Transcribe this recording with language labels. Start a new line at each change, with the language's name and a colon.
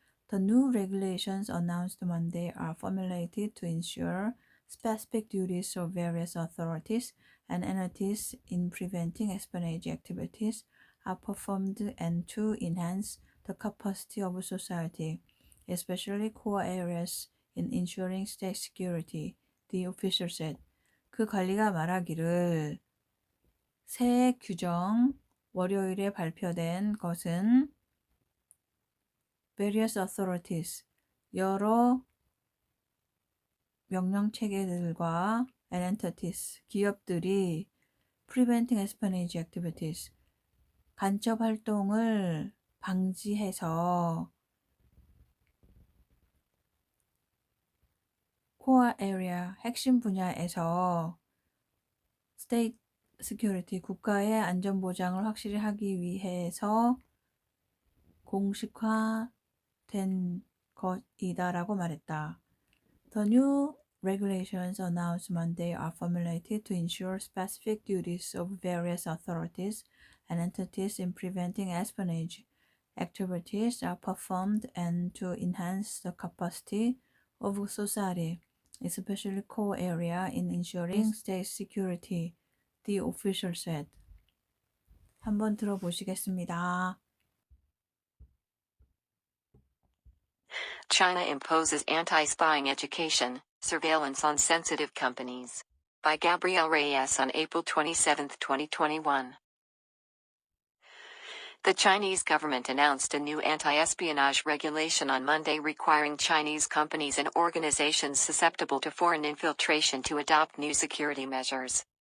English: The new regulations announced Monday are formulated to ensure specific duties of various authorities and entities in preventing espionage activities are performed and to enhance the capacity of society, especially core areas in ensuring state security, the official said.
Korean: 그 관리가 말하기를 새 규정 월요일에 발표된 것은 various authorities, 여러 명령체계들과 and entities, 기업들이 preventing espionage activities, 간첩 활동을 방지해서 core area, 핵심 분야에서 state security, 국가의 안전 보장을 확실히 하기 위해서 공식화된 것이다라고 말했다.
English: The new regulations announced Monday are formulated to ensure specific duties of various authorities and entities in preventing espionage activities are performed and to enhance the capacity of society, especially core area in ensuring state security, the official said.
Korean: 한번 들어보시겠습니다.
English: China imposes anti-spying education, surveillance on sensitive companies. By Gabrielle Reyes on April 27, 2021. The Chinese government announced a new anti-espionage regulation on Monday requiring Chinese companies and organizations susceptible to foreign infiltration to adopt new security measures.